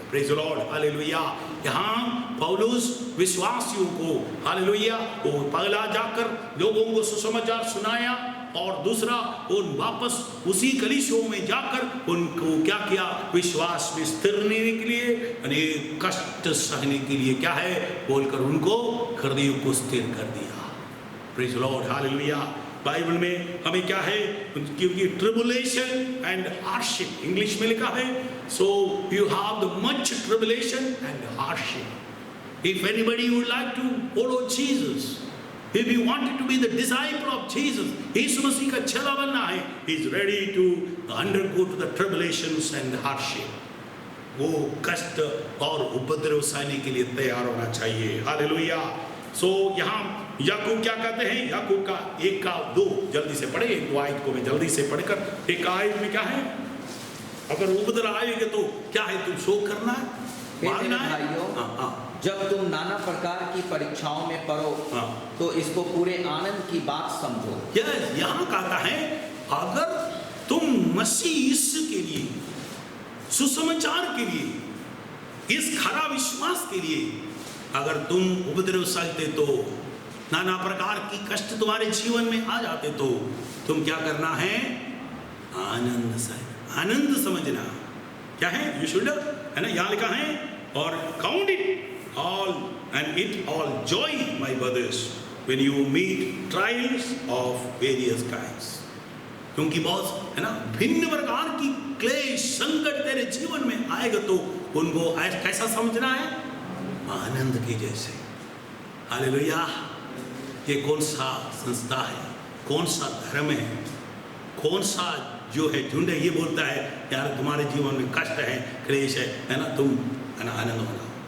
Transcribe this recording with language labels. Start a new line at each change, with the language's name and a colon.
English: praise the Lord,
Hindi: hallelujah. यहाँ पौलुस विश्वासियों को, हालेलुया, वो पहला जाकर लोगों को सुसमाचार सुनाया और दूसरा उन वापस उसी कलीसियों में जाकर उनको क्या किया, विश्वास में स्थिर रहने के लिए, अनेक कष्ट सहने के लिए क्या है बोलकर उनको हृदय को स्थिर कर दिया।
English: praise the Lord,
Hindi: hallelujah. Bible में हमें क्या है, क्योंकि
English: tribulation and hardship English
Hindi: में लिखा है,
English: So you have the much tribulation and hardship. If anybody would like to follow Jesus, if you wanted to be the disciple of Jesus,
Hindi: यीशु मसीह का चेला बनना है,
English: he is ready to undergo to the tribulations and hardship।
Hindi: वो कष्ट और उपद्रव सहने के लिए तैयार होना चाहिए, हालेलुया। सो यहाँ याकूब क्या कहते हैं, याकूब का 1-2 जल्दी से पढ़े, 1 आयत को मैं जल्दी से पढ़कर, 1 आयत में क्या है, अगर उपद्रव आएंगे तो क्या है, तुम शोक करना है, मारना है। जब तुम नाना प्रकार की परीक्षाओं में पड़ो तो इसको पूरे आनंद की बात समझो। यहाँ कहता है अगर तुम मसीह यीशु के लिए, सुसमाचार के लिए, इस खरा विश्वास के लिए अगर तुम उपद्रव सहते तो, नाना प्रकार की कष्ट तुम्हारे जीवन में आ जाते तो तुम क्या करना है, आनंद समझना। क्या है,
English: you should,
Hindi: है ना, यहाँ लिखा है, और
English: Count it all and it all joy, my brothers, when you meet trials of various kinds।
Hindi: क्योंकि बहुत है ना भिन्न प्रकार की क्लेश संकट तेरे जीवन में आएगा तो उनको कैसा समझना है, आनंद के जैसे। हालेलुया। ये कौन सा संस्था है, कौन सा धर्म है, कौन सा जो है झुंड है, ये बोलता है यार तुम्हारे जीवन में कष्ट है, क्लेश है ना, तुम है ना आनंद होना।